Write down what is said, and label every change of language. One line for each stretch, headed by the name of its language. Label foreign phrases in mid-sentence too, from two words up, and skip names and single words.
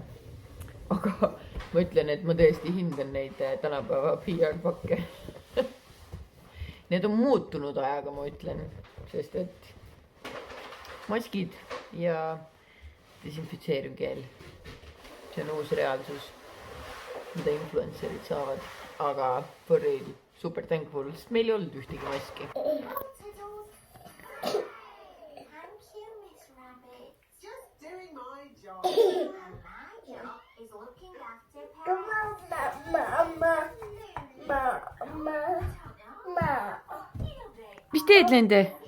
Estonian: Aga ma ütlen, et ma tõesti hindan neid tänapäeva PR-pakke. Need on muutunud ajaga, ma ütlen, sest et maskid ja desinfitseeriv keel. See on uus reaalsus, mida influencerid saavad, aga
English: for real, super thankful,
Estonian: sest meil ei olnud ühtegi maski. Mis teed nende?